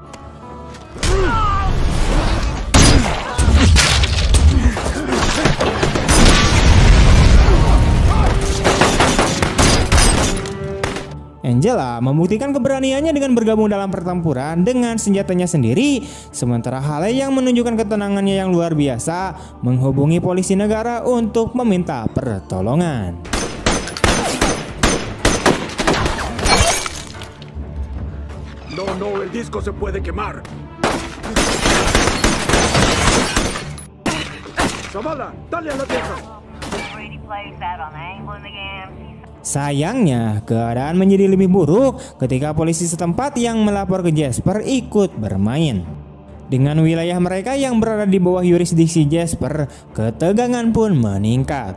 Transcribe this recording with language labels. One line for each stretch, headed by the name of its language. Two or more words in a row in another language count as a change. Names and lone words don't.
Indonesian: Angela membuktikan keberaniannya dengan bergabung dalam pertempuran dengan senjatanya sendiri, sementara Haley yang menunjukkan ketenangannya yang luar biasa menghubungi polisi negara untuk meminta pertolongan.
Spanish: No, el disco se puede quemar. Zavala, dale a la vieja.
Indonesian: Sayangnya, keadaan menjadi lebih buruk ketika polisi setempat yang melapor ke Jasper ikut bermain. Dengan wilayah mereka yang berada di bawah yurisdiksi Jasper, ketegangan pun meningkat.